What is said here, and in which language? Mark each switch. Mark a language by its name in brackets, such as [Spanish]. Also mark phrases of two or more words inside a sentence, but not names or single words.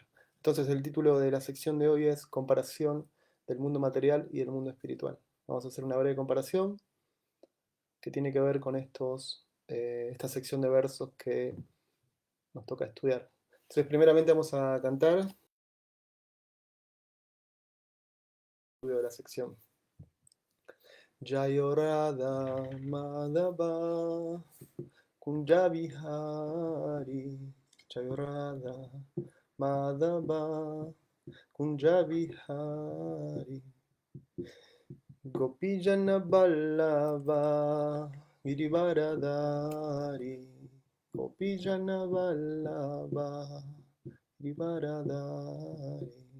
[Spanish] Entonces el título de la sección de hoy es Comparación del mundo material y del mundo espiritual. Vamos a hacer una breve comparación que tiene que ver con esta sección de versos que nos toca estudiar. Entonces primeramente vamos a cantar el estudio de la sección. [Sanskrit] जयो राधा माधव कुञ्ज विहारी जयो राधा माधव कुञ्ज विहारी गोपीजन वल्लभ गिरिवरधारी गोपीजन वल्लभ गिरिवरधारी